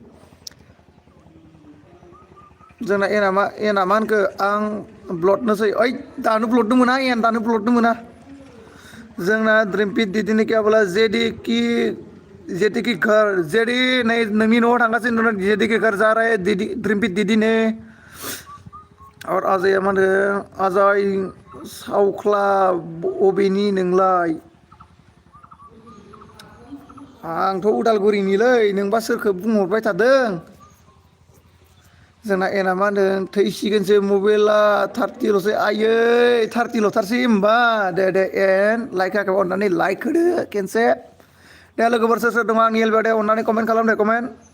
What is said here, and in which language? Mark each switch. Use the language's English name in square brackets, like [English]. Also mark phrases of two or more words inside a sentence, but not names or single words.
[Bodo] जोंना एना मा होनखो आं ब्लडनोसै ओइ दानो ब्लडनो मोना दानो ब्लडनो मोना जोंना द्रिमपिट दिदिनि गैयाब्ला जेदिकी घर जेदि नै नोंनि न'आव थांगासिनो दं जेदिकी [Hindi] घर जा रहा है [Bodo] द्रिमपिट दिदी ने और अजय मा होनो अजय सावख्ला अबेनि नोंलाय आंथ' उदालगुरिनिलै नोंबा सोरखौ बुंहरबाय थादों जोंना एना मा होनदों थैसिगोनसो मबाइला 30ल'सै आयै 30ल'थारसै होमबा दे एन लाइक होआखै अननानै लाइक होदो खेनसे दे लोगोफोर सोर दङ आंनि एलबियाव दे अननानै कमेन्ट खालाम दे कमेन्ट